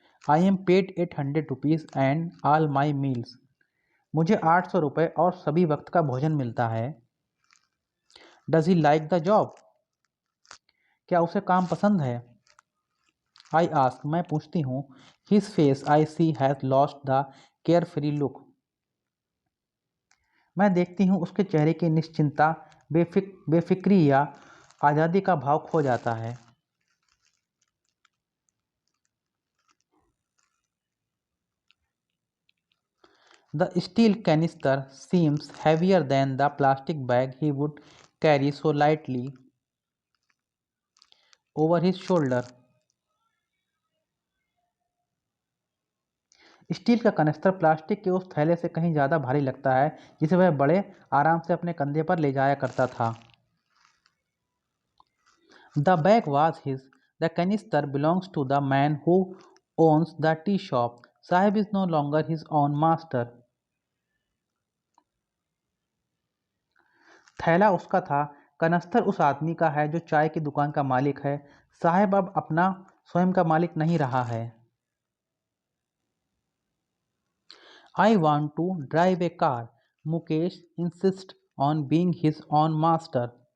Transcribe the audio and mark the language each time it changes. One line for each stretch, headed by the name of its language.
English: I am paid 800 rupees and all my meals.
Hindi: मुझे 800 रुपये और सभी वक्त का भोजन मिलता है।
English: Does he like the job?
Hindi: क्या उसे काम पसंद है?
English: I ask,
Hindi: मैं पूछती हूँ।
English: His face I see has lost the carefree look.
Hindi: मैं देखती हूँ उसके चेहरे की निश्चिंता, बेफिक्री या आज़ादी का भाव खो जाता है।
English: The steel canister seems heavier than the plastic bag he would carry so lightly over his shoulder.
Hindi: Steel का कनस्तर प्लास्टिक के उस थैले से कहीं ज़्यादा भारी लगता है जिसे वह बड़े आराम से अपने कंधे पर ले जाया करता था।
English: The bag was his. The canister belongs to the man who owns the tea shop. Sahib is no longer his own master.
Hindi: थैला उसका था, कनस्तर उस आदमी का है जो चाय की दुकान का मालिक है। साहब अब अपना स्वयं का मालिक नहीं रहा है।
English: I want to drive a car. Mukesh insists on being his own master.